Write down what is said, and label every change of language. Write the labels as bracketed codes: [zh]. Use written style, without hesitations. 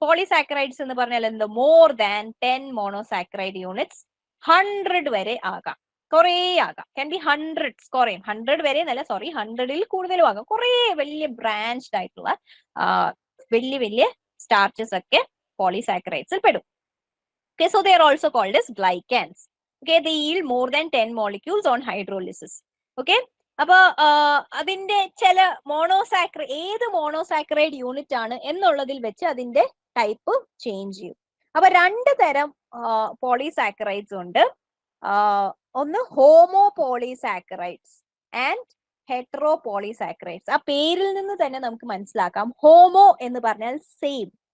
[ml] Polysaccharides എന്ന് പറഞ്ഞാൽ എന്ത്? [en] more than 10 monosaccharide units, [ml] 100 വരെ ആകാം, കുറേ ആകാം. [en] can be hundreds, [ml] കുറേയും 100 വരെ എന്നല്ല, സോറി 100ൽ കൂടുതലും ആകാം. കുറേ വലിയ ബ്രാഞ്ച്ഡ് ആയിട്ടുള്ള വലിയ വലിയ സ്റ്റാർച്ചസ് ഒക്കെ പോളിസാക്കറൈഡ്സിൽ പെടും. [en] Okay, so they are also called as glycans. Okay, they yield more than 10 molecules on hydrolysis. [ml] Okay, അപ്പൊ അതിന്റെ ചില ഏത് മോണോസാക്കറൈഡ് യൂണിറ്റ് ആണ് എന്നുള്ളതിൽ വെച്ച് അതിന്റെ ടൈപ്പ് ചേഞ്ച് ചെയ്യും. അപ്പൊ 2 തരം പോളിസാക്കറൈഡ്സ് ഉണ്ട്. ഒന്ന് homo polysaccharides and hetero polysaccharides. ആ പേരിൽ നിന്ന് തന്നെ നമുക്ക് മനസ്സിലാക്കാം. ഹോമോ എന്ന് പറഞ്ഞാൽ സെയിം,